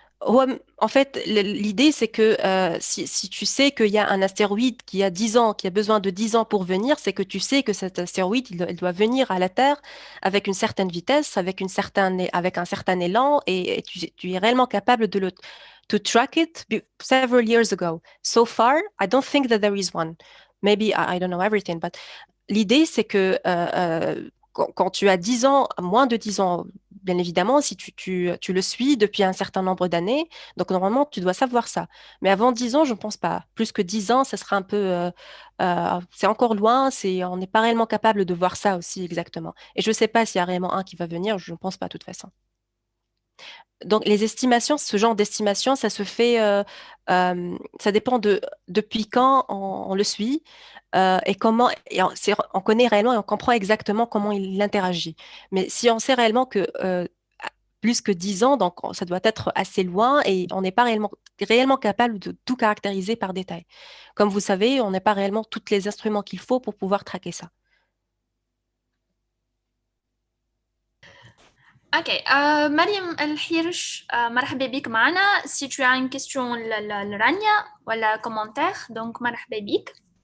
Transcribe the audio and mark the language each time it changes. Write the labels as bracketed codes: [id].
[fr] En fait, l'idée, c'est que si tu sais qu'il y a un astéroïde qui a 10 ans, qui a besoin de 10 ans pour venir, c'est que tu sais que cet astéroïde, il doit venir à la Terre avec une certaine vitesse, avec un certain élan, et tu es réellement capable de [en] to track it several years ago. So far, I don't think that there is one. Maybe I don't know everything, [fr] but l'idée, c'est que quand tu as 10 ans, moins de 10 ans, bien évidemment, si tu le suis depuis un certain nombre d'années, donc normalement, tu dois savoir ça. Mais avant 10 ans, je ne pense pas. Plus que 10 ans, ça sera un peu... c'est encore loin, on n'est pas réellement capable de voir ça aussi exactement. Et je ne sais pas s'il y a réellement un qui va venir, je ne pense pas de toute façon. Donc, les estimations, ce genre d'estimation, ça se fait, ça dépend depuis quand on le suit et comment, on connaît réellement et on comprend exactement comment il interagit. Mais si on sait réellement que plus que 10 ans, donc ça doit être assez loin et on n'est pas réellement capable de tout caractériser par détail. Comme vous savez, on n'a pas réellement tous les instruments qu'il faut pour pouvoir traquer ça. [ar] Ok, Mariam El-Hirsch, مرحبا بك معنا. [fr] Si tu as une question [ar] لرانيا ولا [fr] commentaire, donc [ar] مرحبا بك.